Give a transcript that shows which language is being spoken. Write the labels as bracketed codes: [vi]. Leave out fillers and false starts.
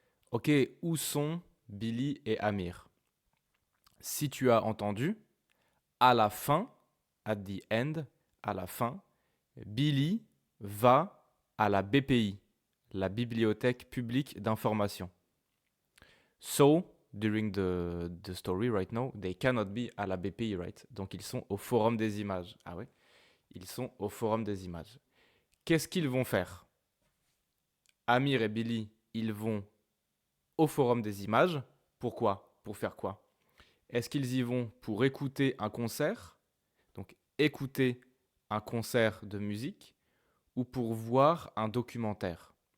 [fr] Ok, où sont Billy et Amir? Si tu as entendu, à la fin, [en] at the end, [fr] à la fin, Billy va à la BPI, la Bibliothèque publique d'information. [en] So, during the story right now, they cannot be [fr] à la BPI, [en] right? [fr] Donc ils sont au Forum des images. Ah ouais? Ils sont au Forum des images. Qu'est-ce qu'ils vont faire? Amir et Billy, ils vont au Forum des images. Pourquoi? Pour faire quoi? Est-ce qu'ils y vont pour écouter un concert? Donc écouter un concert de musique ou pour voir un documentaire?